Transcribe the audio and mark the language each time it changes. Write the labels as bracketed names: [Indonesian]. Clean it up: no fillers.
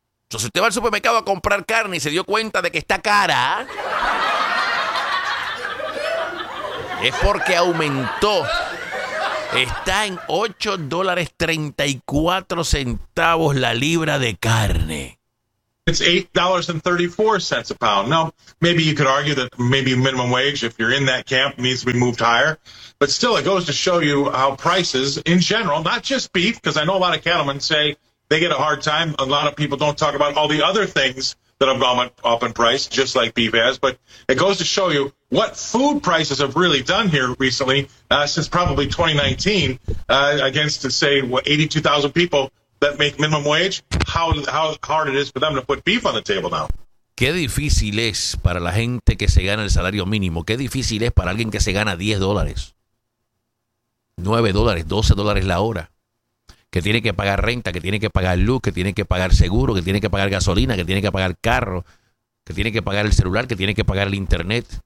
[Spanish] Entonces, si usted va al supermercado a comprar carne y se dio cuenta de que está cara, es porque aumentó. Está en $8.34 la libra de carne. [English] It's $8.34 a pound. Now, maybe you could argue that maybe minimum wage, if you're in that camp, needs to be moved higher. But still, it goes to show you how prices in general, not just beef, because I know a lot of cattlemen say they get a hard time. A lot of people don't talk about all the other things that have gone up in price, just like beef has. But it goes to show you what food prices have really done here recently, since probably 2019, against, say, what, 82,000 people that make minimum wage, how hard it is for them to put beef on the table now. [Spanish] Qué difícil es para la gente que se gana el salario mínimo. Qué difícil es para alguien que se gana $10, $9, $12 la hora. Que tiene que pagar renta, que tiene que pagar luz, que tiene que pagar seguro, que tiene que pagar gasolina, que tiene que pagar carro, que tiene que pagar el celular, que tiene que pagar el internet.